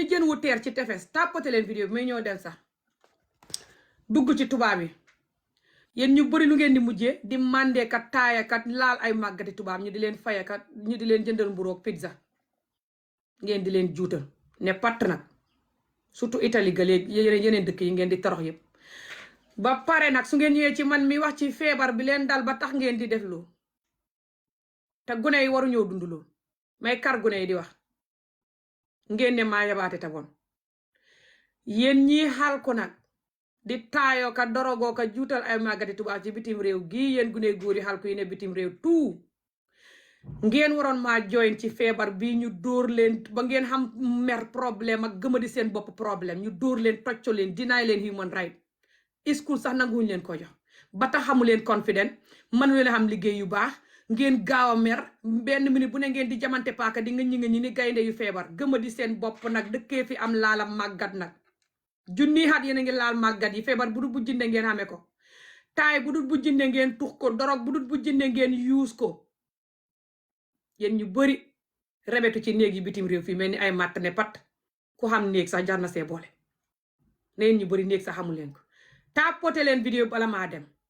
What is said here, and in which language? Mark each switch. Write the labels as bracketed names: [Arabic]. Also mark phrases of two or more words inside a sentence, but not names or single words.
[Wolof] jën wu teer ci tefes tàppate leen vidéo bi may ñëw dem sax dugg ci tubaab yi yéen ñu bëri lu ngeen di mujjee di mandeekat taayakat laal ay màggati tubaab ñu di leen fayakat ñu di leen jëndal mburoog pizza ngeen di leen juutal ne patt nag surtout Italie ga léegi yeneen dëkk yi ngeen di torox yëpp ba pare nag su ngeen ñëwee ci man mi wax ci feebar bi leen dal ba tax ngeen di def loo te gune yi waru ñëw dund loo may kar gune yi di wax ngeen ne maa yabaate ta bon yéen ñii xal ko nag di taayoo ka dorogoo ka juutal ay màggati tubaab ci bitim réew gii yéen gune góor yi xal ko yi ne bitim réew tout ngeen waroon maa join ci feebar bi ñu dóor leen ba ngeen xam mer problème ak gëma di seen bopp problème ñu dóor leen tocco leen dinaay leen [English] human right school [Wolof] sax nanguwuñ leen ko jox ba tax xamu leen confident mënu leen xam liggéey yu baax ngeen gaaw a mer benn minute bu ne ngeen di jamante paaka di nga ñi ni gaynde yu feebar gëma di seen bopp nag dëkkee fi am laala màggat nag junni xat yéen a ngi laal màggat yi feebar bu dul bu jinde ngeen xamee ko taay bu dul bu jinde ngeen tux ko dorog bu dul bu jinde ngeen use ko yéen ñu bëri rebetu ci néeg yi bitim réew fii mel ni ay matt ne pat ku xam néeg sax jar na see boole ne yéen ñu bëri néeg sax xamul leen ko tàppote leen vidéo bala maa dem